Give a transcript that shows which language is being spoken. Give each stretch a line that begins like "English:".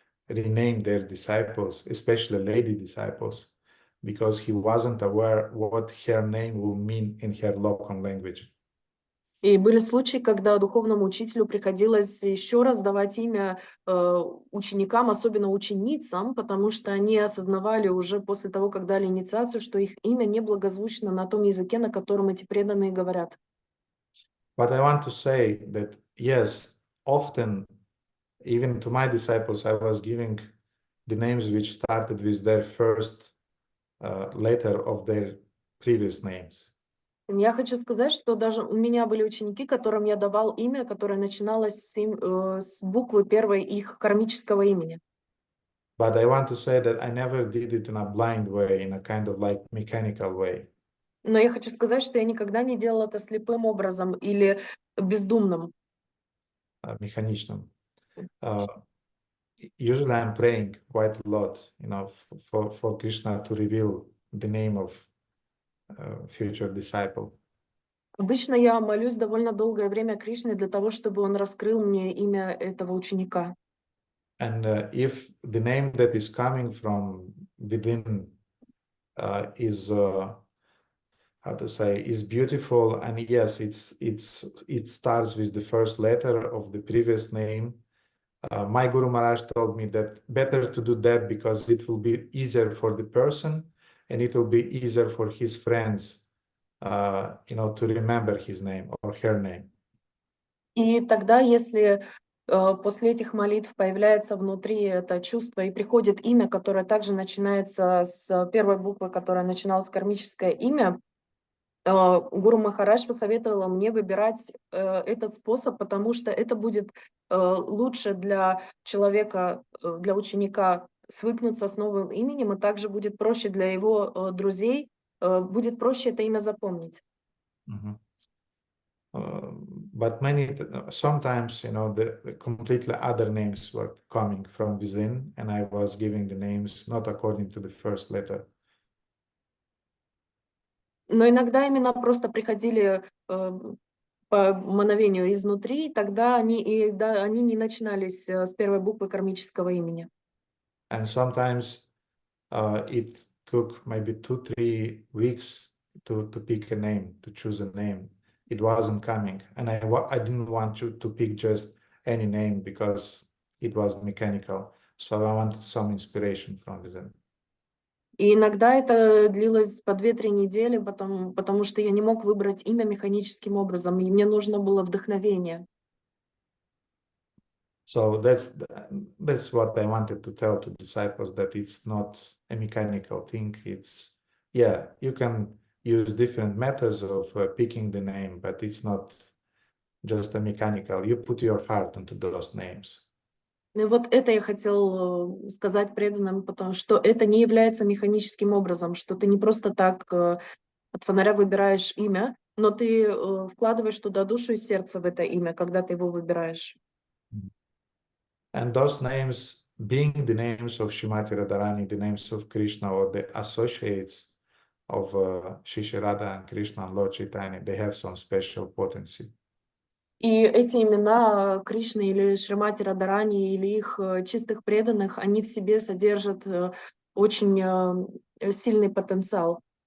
English: renamed their disciples, especially lady disciples, because he wasn't aware what her name will mean in her local language.
Russian: И были случаи, когда духовному учителю приходилось еще раз давать имя ученикам, особенно ученицам, потому что они осознавали уже после того, как дали инициацию, что их имя неблагозвучно на том языке, на котором эти преданные говорят.
English: But I want to say that, yes, often, even to my disciples, I was giving the names which started with their first letter of their previous names.
Russian: Я хочу сказать, что даже у меня были ученики, которым я давал имя, которое начиналось с буквы первой их кармического имени.
English: But I want to say that I never did it in a blind way, in a kind of like mechanical way.
Russian: Но я хочу сказать, что я никогда не делала это слепым образом или бездумным. Механичным.
English: Usually I'm praying quite a lot, for Krishna to reveal the name of future disciple.
Russian: Обычно я молюсь довольно долгое время Кришне для того, чтобы он раскрыл мне имя этого ученика.
English: And if the name that is coming from within is how to say, is beautiful, and yes, it starts with the first letter of the previous name. My Guru Maharaj told me that better to do that because it will be easier for the person and it will be easier for his friends, to remember his name or her name.
Russian: И тогда, если после этих молитв появляется внутри это чувство и приходит имя, которое также начинается с первой буквы, которая начиналась с кармическое имя, Гуру Махарадж посоветовала мне выбирать этот способ, потому что это будет лучше для человека, для ученика свыкнуться с новым именем, и также будет проще для его друзей, будет проще это имя запомнить.
English: But sometimes, the completely other names were coming from within, and I was giving the names not according to the first letter.
Russian: Но иногда имена просто приходили по мановению изнутри, и тогда они не начинались с первой буквы кармического имени.
English: And sometimes it took maybe 2-3 weeks to pick a name, to choose a name. It wasn't coming, and I didn't want to pick just any name because it was mechanical. So I wanted some inspiration from within.
Russian: И иногда это длилось по 2-3 недели, потому что я не мог выбрать имя механическим образом, и мне нужно было вдохновение.
English: So that's what I wanted to tell to disciples, that it's not a mechanical thing. It's, you can use different methods of picking the name, but it's not just a mechanical. You put your heart into those names.
Russian: И вот это я хотел сказать преданным, потому что это не является механическим образом, что ты не просто так от фонаря выбираешь имя, но ты вкладываешь туда душу и сердце в это имя, когда ты его выбираешь.
English: And those names, being the names of Srimati Radharani, the names of Krishna, or the associates of Shri Radha and Krishna and Lord Chaitanya, they have some special potency.
Russian: И эти имена Кришны или Шримати Радharani или их чистых преданных, они в себе содержат очень сильный потенциал.